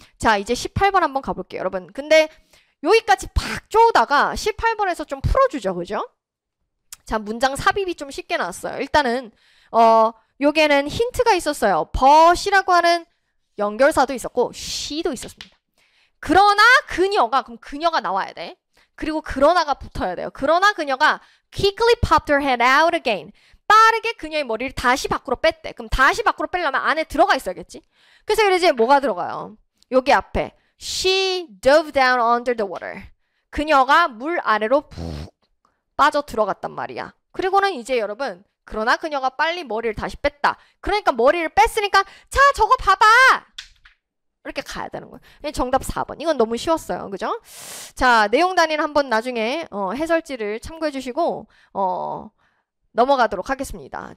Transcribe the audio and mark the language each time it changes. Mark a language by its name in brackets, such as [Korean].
[Korean] 자, 이제 18번 한번 가볼게요, 여러분. 근데 여기까지 팍 쪼다가 18번에서 좀 풀어주죠, 그죠? 자, 문장 삽입이 좀 쉽게 나왔어요. 일단은 요게는 힌트가 있었어요. but이라고 하는 연결사도 있었고 she도 있었습니다. 그러나 그럼 그녀가 나와야 돼. 그리고 그러나가 붙어야 돼요. 그러나 그녀가 [English] quickly popped her head out again. [Korean] 빠르게 그녀의 머리를 다시 밖으로 뺐대. 그럼 다시 밖으로 빼려면 안에 들어가 있어야겠지. 그래서 이제 뭐가 들어가요? 여기 앞에 [English] She dove down under the water. [Korean] 그녀가 물 아래로 푹 빠져 들어갔단 말이야. 그리고는 이제 여러분 그러나 그녀가 빨리 머리를 다시 뺐다. 그러니까 머리를 뺐으니까 자 저거 봐봐. 이렇게 가야 되는 거예요. 정답 4번. 이건 너무 쉬웠어요. 그죠? 자, 내용 단위는 한번 나중에 해설지를 참고해 주시고 넘어가도록 하겠습니다.